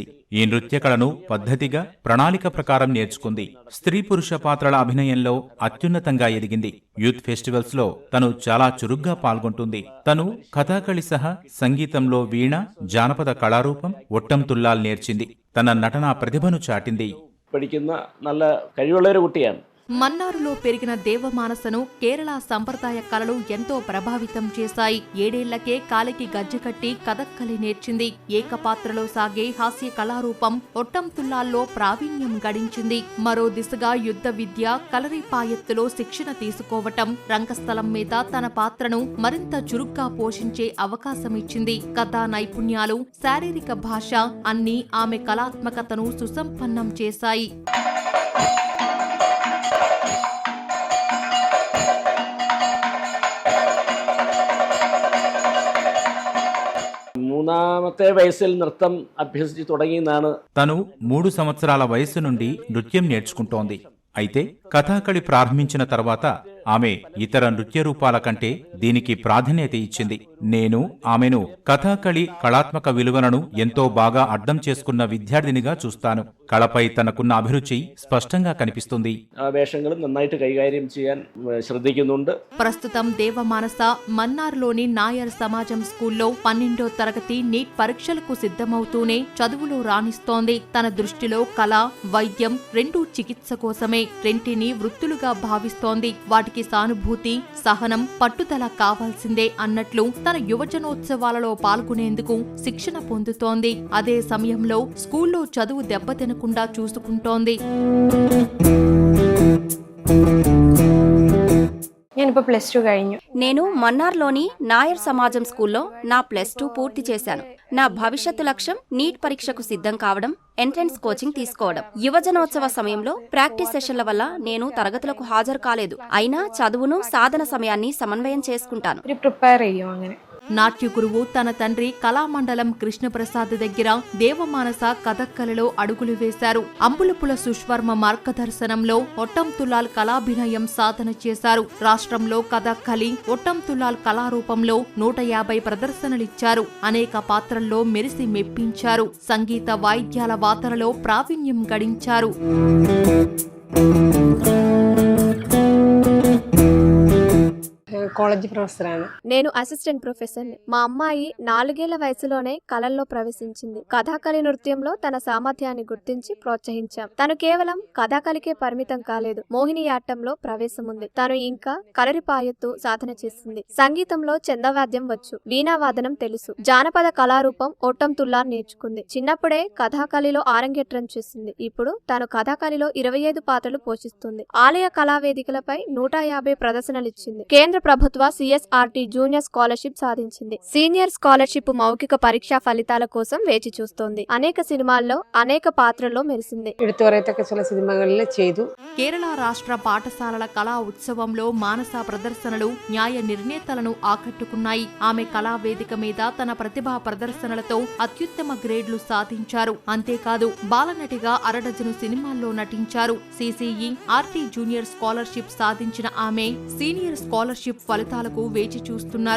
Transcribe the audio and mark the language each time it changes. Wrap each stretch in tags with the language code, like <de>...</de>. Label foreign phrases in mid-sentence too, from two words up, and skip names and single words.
<te>ఈ నృత్య కళను పద్ధతిగా ప్రణాళిక ప్రకారం నేర్చుకుంది. స్త్రీ పురుష పాత్రల అభినయంలో అత్యున్నతంగా ఎదిగింది.</te> <en>youth festivals</en> <te>లో తను చాలా చురుగ్గా పాల్గొంటుంది. తను కథాకళి సహా సంగీతంలో వీణ, జానపద కళారూపం, ఒట్టం తుల్లాల్ నేర్చింది. తన నటనా ప్రతిభను చాటింది.</te> <ml>പഠിക്കുന്ന നല്ല കഴിവുള്ള ഒരു കുട്ടിയാണ്.</ml> <te>మన్నారులో పెరిగిన దేవమానసను కేరళ సంప్రదాయ కళలు ఎంతో ప్రభావితం చేశాయి. 7 ఏళ్లకే కాలికి గజ్జెకట్టి కథక్కలి నేర్చింది. ఏకపాత్రలో సాగే హాస్య కళారూపం ఒట్టం తుల్లాల్లో ప్రావీణ్యం గడించింది. మరో దిశగా యుద్ధ విద్య, కలరిపాయత్తులో శిక్షణ తీసుకోవటం రంగస్థలం మీద తన పాత్రను మరింత చురుగ్గా పోషించే అవకాశమిచ్చింది. కథా నైపుణ్యాలు, శారీరక భాష అన్నీ ఆమె కళాత్మకతను సుసంపన్నం చేశాయి.</te> <ml>മൂന്നാമത്തെ വയസ്സിൽ നൃത്തം അഭ്യസിച്ചു തുടങ്ങിയെന്നാണ്.</ml> <te>తను 3 సంవత్సరాల వయసు నుండి నృత్యం నేర్చుకుంటోంది. అయితే కథాకళి ప్రారంభించిన తర్వాత ఆమె ఇతర నృత్య రూపాల కంటే దీనికి ప్రాధాన్యత ఇచ్చింది. నేను ఆమెను కథాకళి కళాత్మక విలువలను ఎంతో బాగా అర్థం చేసుకున్న విద్యార్థినిగా చూస్తాను. కళపై తనకున్న అభిరుచి స్పష్టంగా కనిపిస్తుంది.</te> <ml>ആ വേഷങ്ങളും നന്നായിട്ട് കൈകാര്യം ചെയ്യാൻ ശ്രദ്ധിക്കുന്നുണ്ട്.</ml> <te>ప్రస్తుతం దేవమానస మన్నార్లోని నాయర్ సమాజం స్కూల్లో 12వ తరగతి నీట్ పరీక్షలకు సిద్ధమవుతూనే చదువులో రాణిస్తోంది. తన దృష్టిలో కళ, వైద్యం రెండూ చికిత్స కోసమే. రెంటిని వృత్తులుగా భావిస్తోంది. వాటికి సానుభూతి, సహనం, పట్టుదల కావాల్సిందే అన్నట్లు తన యువజనోత్సవాలలో పాల్గొనేందుకు శిక్షణ పొందుతోంది. అదే సమయంలో స్కూల్లో చదువు దెబ్బతినకుండా చూసుకుంటోంది.</te> <ml>ഞാനിപ്പോൾ +2 കഴിഞ്ഞു.</ml> <te>నేను మన్నార్లోని నాయర్ సమాజం స్కూల్లో నా +2 పూర్తి చేశాను. నా భవిష్యత్తు లక్ష్యం నీట్ పరీక్షకు సిద్ధం కావడం,</te> <en>entrance coaching</en> <te>తీసుకోవడం. యువజనోత్సవ సమయంలో</te> <en>practice sessions</en> <te>వల్ల నేను తరగతులకు హాజరు కాలేదు. అయినా చదువును, సాధన సమయాన్ని సమన్వయం చేసుకుంటాను.</te> <ml>ഒരു പ്രിപ്പയർ ചെയ്യും അങ്ങനെ.</ml> <te>నాట్య గురువు తన తండ్రి కళామండలం కృష్ణప్రసాద్ దగ్గర దేవమానస కథక్కళిలో అడుగులు వేశారు. అంబులపుల సుష్వర్మ మార్గదర్శనంలో ఒట్టం తుల్లాల్ కళాభినయం సాధన చేశారు. రాష్ట్రంలో కథక్కళి, ఒట్టం తుల్లాల్ కళారూపంలో 150 ప్రదర్శనలిచ్చారు. అనేక పాత్రల్లో మెరిసి మెప్పించారు. సంగీత వాయిద్యాల వాతనలో ప్రావీణ్యం గడించారు.</te> <en>college professor.</en> <te>నేను</te> <en>assistant professor.</en> <te>మా అమ్మాయి 4 ఏళ్ల వయసులోనే కళల్లో ప్రవేశించింది. కథాకళి నృత్యంలో తన సామర్థ్యాన్ని గుర్తించి ప్రోత్సహించాం. తను కేవలం కథాకళికే పరిమితం కాలేదు, మోహినియాట్టంలో ప్రవేశం ఉంది. తను ఇంకా కలరిపాయత్తు సాధన చేసింది. సంగీతంలో చందవాద్యం వచ్చు, వీణావాదనం తెలుసు. జానపద కళారూపం ఒట్టం తుల్లార్ నేర్చుకుంది. చిన్నప్పుడే కథాకళిలో ఆరంగేట్రం చేసింది. ఇప్పుడు తను కథాకళిలో 25 పాత్రలు పోషిస్తుంది. ఆలయ కళావేదికలపై 150 ప్రదర్శనలిచ్చింది. కేంద్ర ప్రభుత్వ సిఎస్ఆర్టీ</te> <en>junior scholarship</en> <te>సాధించింది.</te> <en>senior scholarship</en> <te>మౌఖిక పరీక్షా ఫలితాల కోసం వేచి చూస్తోంది. అనేక సినిమాల్లో, అనేక పాత్రల్లో మెరిసింది.</te> <ml>എടുത്തു പറയത്തക്ക ചില സിനിമകളിൽ ചെയ്തു.</ml> <te>కేరళ రాష్ట్ర పాఠశాలల కళా ఉత్సవంలో మానస ప్రదర్శనలు న్యాయ నిర్ణేతలను ఆకట్టుకున్నాయి. ఆమె కళా వేదిక మీద తన ప్రతిభా ప్రదర్శనలతో అత్యుత్తమ గ్రేడ్లు సాధించారు. అంతేకాదు బాలనటిగా 6 డజను సినిమాల్లో నటించారు. సిసిఈ, ఆర్టీ</te> <en>junior scholarship</en> <te>సాధించిన ఆమె</te> <en>senior scholarship</en> <te>ఫలితాలకు వేచి చూస్తున్నారు.</te>